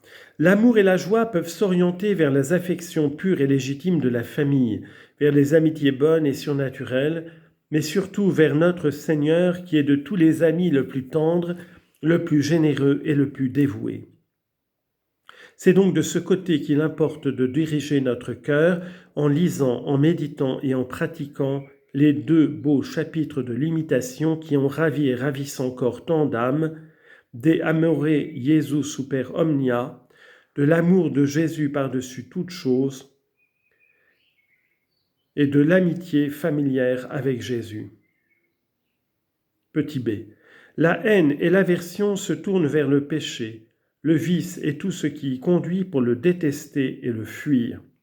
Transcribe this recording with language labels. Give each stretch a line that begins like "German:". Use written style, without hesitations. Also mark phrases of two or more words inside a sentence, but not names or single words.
French: L'amour et la joie peuvent s'orienter vers les affections pures et légitimes de la famille, vers les amitiés bonnes et surnaturelles, mais surtout vers notre Seigneur qui est de tous les amis le plus tendre, le plus généreux et le plus dévoué. C'est donc de ce côté qu'il importe de diriger notre cœur en lisant, en méditant et en pratiquant les deux beaux chapitres de l'imitation qui ont ravi et ravissent encore tant d'âmes,
Latin: De amore Iesu super omnia,
French: de l'amour de Jésus par-dessus toute chose, et de l'amitié familière avec Jésus. Petit b. La haine et l'aversion se tournent vers le péché, le vice et tout ce qui y conduit pour le détester et le fuir.